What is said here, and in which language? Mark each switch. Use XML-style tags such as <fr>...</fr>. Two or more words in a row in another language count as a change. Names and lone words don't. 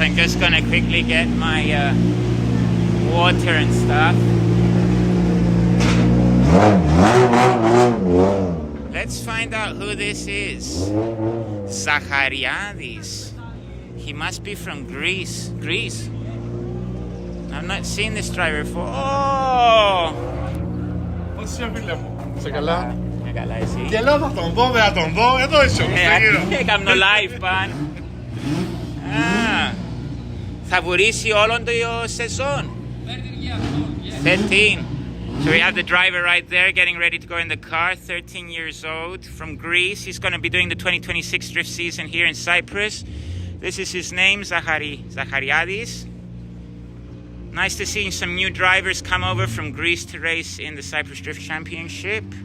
<en>I'm just gonna quickly get my water and stuff. Let's find out who this is. Zachariadis. He must be from Greece. Greece. I've not seen this driver before. Oh!</en> <el>Πώς είσαι, φίλε μου? Σε καλά? Καλά, εσύ. Και λέω θα τον δω, δεν θα τον δω. Εδώ είσαι όμως, δεν γύρω. Έκαμε live, παν. Θα βουρήσει όλον το σεζόν. 13.</el> <en>So we have the driver right there getting ready to go in the car, 13 years old, from Greece. He's going to be doing the 2026 drift season here in Cyprus. This is his name, Zachariadis. Nice to see some new drivers come over from Greece to race in the Cyprus Drift Championship.</en>